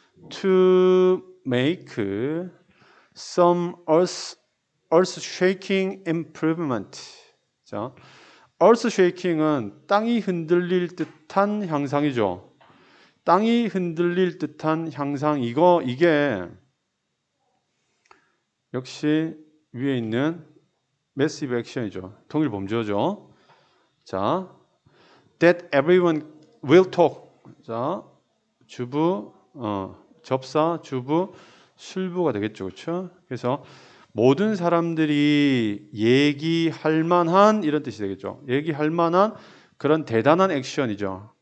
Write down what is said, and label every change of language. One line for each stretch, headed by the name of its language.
English: to make some earth-shaking improvement.
Korean: 자, earth-shaking은 땅이 흔들릴 듯한 향상이죠. 땅이 흔들릴 듯한 향상 이게 역시 위에 있는 massive action이죠. 통일 범죄죠.
English: 자, that everyone will talk.
Korean: 자, 주부, 접사, 주부, 술부가 되겠죠. 그렇죠? 그래서 모든 사람들이 얘기할 만한 이런 뜻이 되겠죠. 얘기할 만한 그런 대단한 액션이죠.